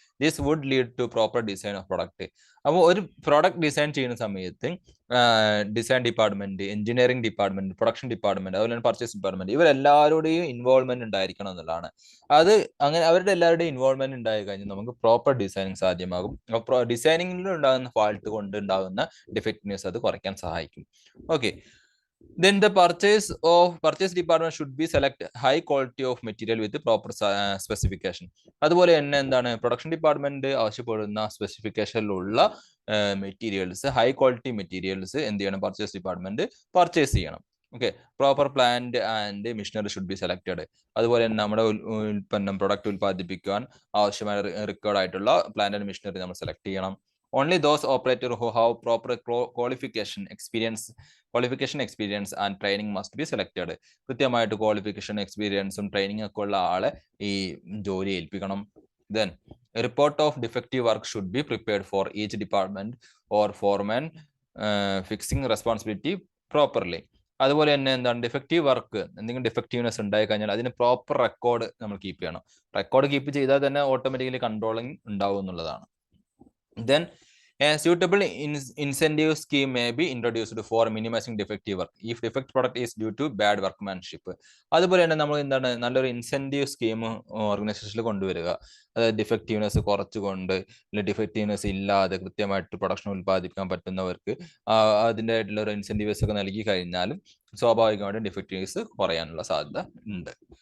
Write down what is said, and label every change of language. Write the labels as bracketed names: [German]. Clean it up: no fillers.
[English] This would lead to proper design of product. [Malayalam] അപ്പോൾ ഒരു product design ചെയ്യുന്ന സമയത്ത് design department, engineering department, production department, അതുപോലെ തന്നെ പർച്ചേസ് ഡിപ്പാർട്ട്മെന്റ്, ഇവരെല്ലാവരുടെയും ഇൻവോൾവ്മെന്റ് ഉണ്ടായിരിക്കണം എന്നുള്ളതാണ്. അത് അങ്ങനെ അവരുടെ എല്ലാവരുടെയും ഇൻവോൾവ്മെന്റ് ഉണ്ടായി കഴിഞ്ഞാൽ നമുക്ക് പ്രോപ്പർ ഡിസൈനിങ് സാധ്യമാകും. ഡിസൈനിങ്ങിൽ ഉണ്ടാകുന്ന ഫാൾട്ട് കൊണ്ട് ഉണ്ടാകുന്ന ഡിഫക്റ്റ്നെസ് അത് കുറയ്ക്കാൻ സഹായിക്കും. [English] Okay, then the purchase department should be select high quality of material with proper specification. [Malayalam] അതുപോലെ തന്നെ എന്താണ്, പ്രൊഡക്ഷൻ ഡിപ്പാർട്ട്മെന്റ് ആവശ്യപ്പെടുന്ന സ്പെസിഫിക്കേഷനിലുള്ള മെറ്റീരിയൽസ്, ഹൈ ക്വാളിറ്റി മെറ്റീരിയൽസ് എന്ത് ചെയ്യണം, പർച്ചേസ് ഡിപ്പാർട്ട്മെന്റ് പർച്ചേസ് ചെയ്യണം. Okay, [English] Proper plant and machinery should be selected. [Malayalam] അതുപോലെ തന്നെ നമ്മുടെ പ്രൊഡക്റ്റ് ഉൽപ്പാദിപ്പിക്കാൻ ആവശ്യമായ റിക്വയർഡ് ആയിട്ടുള്ള പ്ലാന്റ് ആൻഡ് മെഷീനറി നമ്മൾ സെലക്ട് ചെയ്യണം. [English] Only those operators who have proper qualification, experience and training must be selected. [Malayalam] കൃത്യമായിട്ട് ക്വാളിഫിക്കേഷൻ, എക്സ്പീരിയൻസും ട്രെയിനിങ് ഒക്കെ ഉള്ള ആളെ ഈ ജോലി ഏൽപ്പിക്കണം. [English] Then a report of defective work should be prepared for each department or foreman fixing responsibility properly. [Malayalam] അതുപോലെ തന്നെ എന്താണ്, ഡിഫക്റ്റീവ് വർക്ക് എന്തെങ്കിലും ഡിഫക്റ്റീവ്നെസ് ഉണ്ടായി കഴിഞ്ഞാൽ അതിന് പ്രോപ്പർ റെക്കോർഡ് നമ്മൾ കീപ്പ് ചെയ്യണം. റെക്കോർഡ് കീപ്പ് ചെയ്താൽ തന്നെ ഓട്ടോമാറ്റിക്കലി കൺട്രോളിങ് ഉണ്ടാവും എന്നുള്ളതാണ്. [English] Then a suitable incentive scheme may be introduced for minimizing defective work if defect product is due to bad workmanship. [Malayalam] അതുപോലെ തന്നെ നമ്മൾ എന്താണ്, നല്ലൊരു ഇൻസെന്റീവ് സ്കീം ഓർഗനൈസേഷനിൽ കൊണ്ടുവരിക. അതായത് ഡിഫക്റ്റീവ്നെസ് കുറച്ചുകൊണ്ട്, ഡിഫക്റ്റീവ്നെസ് ഇല്ലാതെ കൃത്യമായിട്ട് പ്രൊഡക്ഷൻ ഉൽപ്പാദിപ്പിക്കാൻ പറ്റുന്നവർക്ക് അതിൻ്റെ ആയിട്ടുള്ള ഒരു ഇൻസെന്റീവ്സ് ഒക്കെ നൽകി കഴിഞ്ഞാലും സ്വാഭാവികമായിട്ടും ഡിഫക്റ്റീവ്സ് കുറയാനുള്ള സാധ്യത ഉണ്ട്.